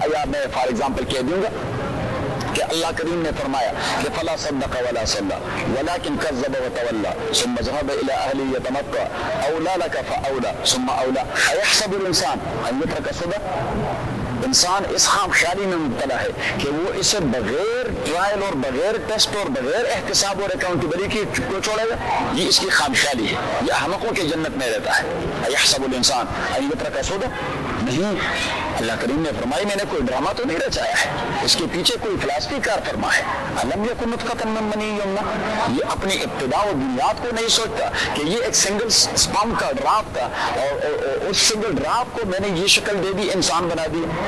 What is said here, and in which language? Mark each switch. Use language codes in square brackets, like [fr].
[ur] میں for example کہہ دوں گا کہ اللہ کریم نے فرمایا کہ [ar] فلا صدق ولا صلى ولكن كذب وتولى ثم ذهب الى اهله يتمطى اولى لك فاولى ثم اولى. ايحسب الانسان ان يترك صدا؟ [ur] انسان اس خام خیالی میں مبتلا ہے کہ وہ اسے بغیر ٹرائل اور بغیر ٹیسٹ اور بغیر احتساب اور اکاؤنٹیبلٹی کی کو چھوڑے گا. یہ اس کی خام خیالی ہے. یہ احمقوں کے جنت میں رہتا ہے. [ar] ايحسب الانسان ان يترك صدا؟ [ur] نہیں. اللہ کریم نے فرمائی میں نے کوئی ڈرامہ تو نہیں رچایا ہے, اس کے پیچھے کوئی فلسفی کار فرما ہے. [ar] الم یکن نطفۃ من منی یمنا؟ [ur] یہ اپنی ابتدا و بنیاد کو نہیں سوچتا کہ یہ ایک سنگل سپرم کا ڈرافٹ تھا اور اس سنگل ڈرافٹ کو میں نے یہ شکل دے دی, انسان بنا دی.